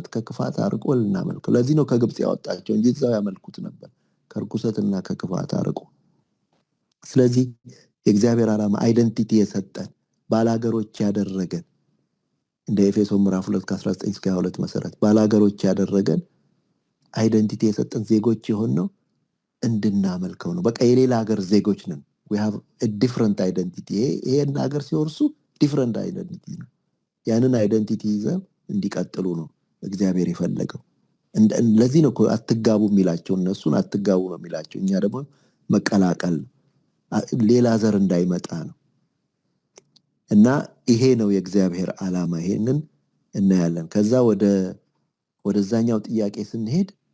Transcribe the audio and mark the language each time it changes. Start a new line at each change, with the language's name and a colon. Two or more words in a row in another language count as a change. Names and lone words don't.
Amharic: ከክፋት አርቆ ልናመልከው። ለዚህ ነው ከግብጽ ያወጣቸው እንጂ እዛው ያመልኩት ነበር፣ ከርኩሰትና ከክፋት አርቆ። ስለዚህ የእግዚአብሔር ዓላማ አይደንቲቲ የሰጠን ባላገሮች ያደረገን እንደ ኤፌሶን ምዕራፍ 2 ከ19 እስከ 22 መሰረት ባላገሮች ያደረገን አይደንቲቲ የሰጠን ዜጎች የሆነው እንድናመልከው ነው። በቃ የሌላ ሀገር ዜጎች ነን።
English: we have a different identity።
Amharic: ይሄን ሀገር ሲወርሱ
English: different identity
Amharic: ነው። ያንን አይደንቲቲ ይዘው እንዲቀጥሉ ነው እግዚአብሔር የፈለገው። ለዚህ ነው አትጋቡ የሚላቸው፣ እነሱን አትጋቡ ነው የሚላቸው። እኛ ደግሞ መቀላቀል ነው፣ ሌላ ዘር እንዳይመጣ ነው። እና ይሄ ነው የእግዚአብሔር ዓላማ። ይሄንን እናያለን። ከዛ ወደዛኛው ጥያቄ ስንሄድ